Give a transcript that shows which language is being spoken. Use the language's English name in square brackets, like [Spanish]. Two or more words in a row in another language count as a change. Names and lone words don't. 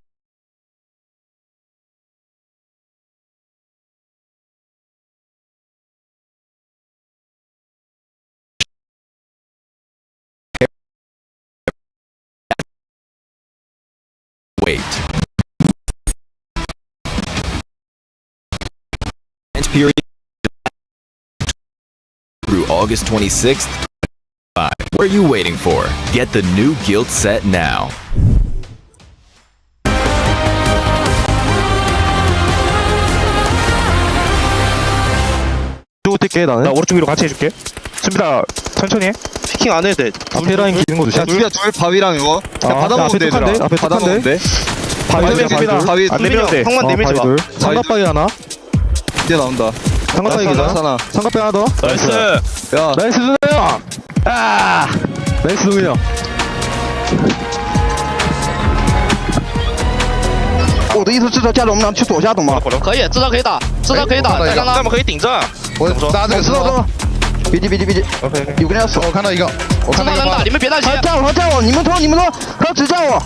[English] Wait. Period through August 26th. What are you waiting for? Get the new guild set now. [Korean] 어떻게 나는? 나 오른쪽 위로 같이 해줄게. 준비다. 천천히 해. 피킹 안 해도 돼. 앞에 라인 기는 거 조심. 야, 둘 바위랑 이거. 그냥 받아먹으면 돼, 얘들아. 앞에 받아먹으면 돼. 바위 안 내밀어도 돼. 형만 내밀지 마. 삼각바위 하나. 이제 나온다. 삼각바위 계좌. 삼각바위 하나 더. 나이스. 야, 나이스 준호형. 아, 나이스 준호형. [Chinese] 我的意思是说，加着我们俩去左下，懂吗？可以，知道可以打，知道可以打。再刚刚，那么可以顶着。我打这个，知道。别急，别急，别急。OK， 有个人要死，我看到一个，我看到能打，你们别担心。叫我，叫我，你们冲，他只叫我。